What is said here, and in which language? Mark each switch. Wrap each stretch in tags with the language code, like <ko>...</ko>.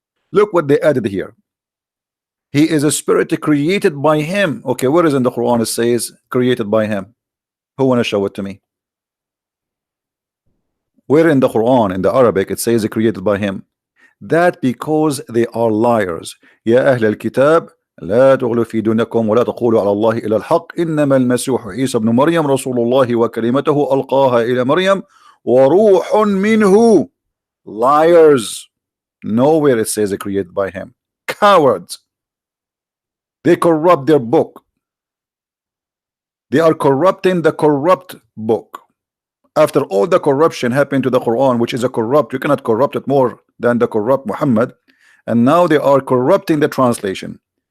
<en>Look what they added here. He is a spirit created by him. Okay, where is in the Quran it says created by him? Who wanna show it to me? Where in the Quran, in the Arabic, it says created by him? That because they are liars.</en> <ar>يا أهل الكتاب لا تغلوا في دينكم ولا تقولوا على الله إلا الحق إنما المسيح عيسى ابن مريم رسول الله وكلمته ألقاها إلى مريم وروح منه.</ar> <en>Liars. Nowhere it says created by him. Cowards. They corrupt their book. They are corrupting the corrupt book. After all the corruption happened to the Quran, which is a corrupt, you cannot corrupt it more than the corrupt Muhammad, and now they are corrupting the translation.</en>